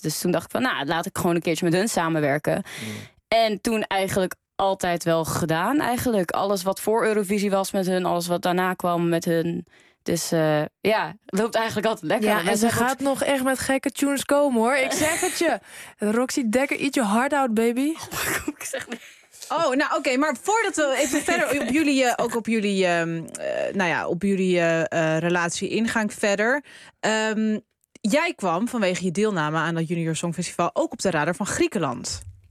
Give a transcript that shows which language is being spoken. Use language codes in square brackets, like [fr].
[nl] Dus toen dacht ik van, nou, laat ik gewoon een keertje met hun samenwerken. Mm. En toen eigenlijk altijd wel gedaan, eigenlijk. Alles wat voor Eurovisie was met hun, alles wat daarna kwam met hun. Dus loopt eigenlijk altijd lekker. Ja, en ze gaat nog echt met gekke tunes komen, hoor. Ik zeg het je. [en] Roxy Dekker, eat your heart out, baby. [nl] Ik zeg niet. Oh, nou oké, maar voordat we even verder op jullie, ook op jullie, op jullie relatie ingang verder. Jij kwam vanwege je deelname aan dat Junior Song Festival ook op de radar van Griekenland.